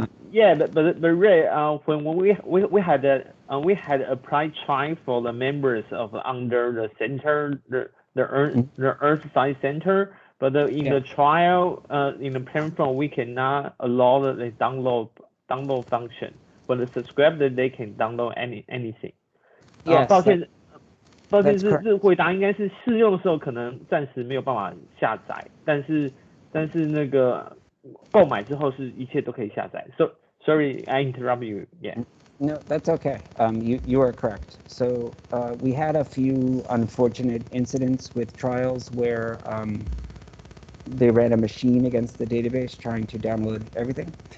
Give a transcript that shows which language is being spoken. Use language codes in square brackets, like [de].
[en] Yeah, but Ray, when we had a prize trial for the members of under the center, the Earth Science Center. But in the trial, in the platform, we cannot allow the download function. But the subscriber, they can download anything. Yes. [zh] 抱歉，是回答应该是试用的时候可能暂时没有办法下载，但是那个购买之后是一切都可以下载。 [en] So sorry, I interrupt you. Yeah. No, that's okay. You are correct. So we had a few unfortunate incidents with trials where they ran a machine against the database trying to download everything.